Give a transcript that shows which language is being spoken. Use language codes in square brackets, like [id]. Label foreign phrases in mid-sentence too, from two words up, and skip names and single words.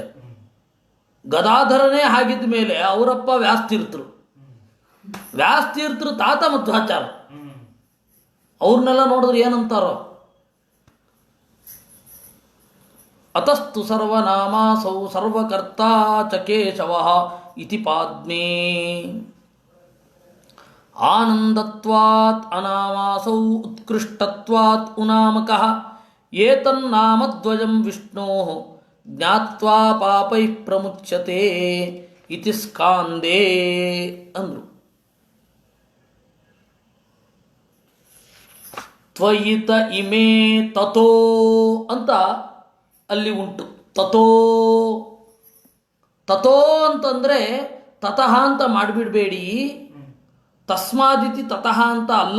[kn] ಗದಾಧರನೇ ಹಾಗಿದ್ದ ಮೇಲೆ ಅವರಪ್ಪ ವ್ಯಾಸತೀರ್ಥರು ತಾತ ಮಧ್ವಾಚಾರ, ಅವ್ರನ್ನೆಲ್ಲ ನೋಡಿದ್ರೆ ಏನಂತಾರೋ. [sa] ಅತಸ್ತು ಸರ್ವನಾಮಾಸೌ ಸರ್ವಕರ್ತ ಚ ಕೇಶವಃ ಇತಿ ಪಾದ್ಮೇ ಆನಂದತ್ವಾತ್ ಅನಾಮಾಸೌ ಉತ್ಕೃಷ್ಟತ್ವಾತ್ ಉನಾಮಕಃ ಏತನ್ನಾಮದ್ವಯಂ ವಿಷ್ಣೋಃ ಜ್ಞಾತ್ವಾ ಪಾಪೈಃ ಪ್ರಮುಚ್ಯತೆ ಇತಿ ಸ್ಕಾಂದೇ ಅಂದರು. ತ್ವಯಿತ ಇಮೇ ತಥೋ [kn] ಅಂತ ಅಲ್ಲಿ ಉಂಟು. ತಥೋ ಅಂತಂದರೆ ತತಃ ಅಂತ ಮಾಡಿಬಿಡಬೇಡಿ, [sa] ತಸ್ಮಾದಿತಿ ತತಃ [kn] ಅಂತ ಅಲ್ಲ.